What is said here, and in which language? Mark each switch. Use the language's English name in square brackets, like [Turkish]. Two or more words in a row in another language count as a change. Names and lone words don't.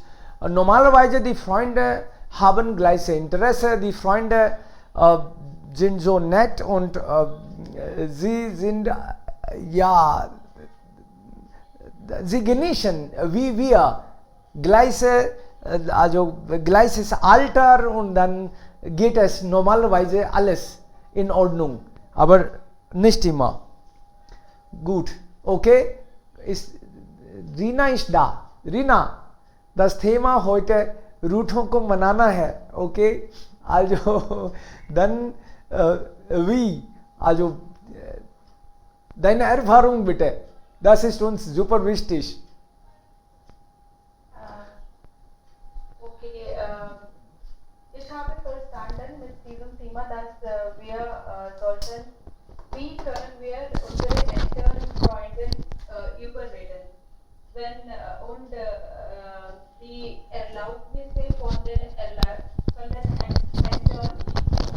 [German] Normalerweise die Freunde haben gleiche Interesse, die Freunde sind so nett und sie sind, ja, sie genießen wie wir gleiches Alter und dann geht es normalerweise alles in Ordnung, aber nicht immer. Gut, okay, Rina ist da. [Hindi] Rina, [German] das Thema heute [Hindi] रूठों को मनाना है, okay? [German] Also dann wie, also deine Erfahrung bitte, das ist uns super wichtig. Okay, ich habe verstanden mit diesem Thema, dass wie können wir unsere Eltern und Freunde überreden, und die Erlaubnisse von den Eltern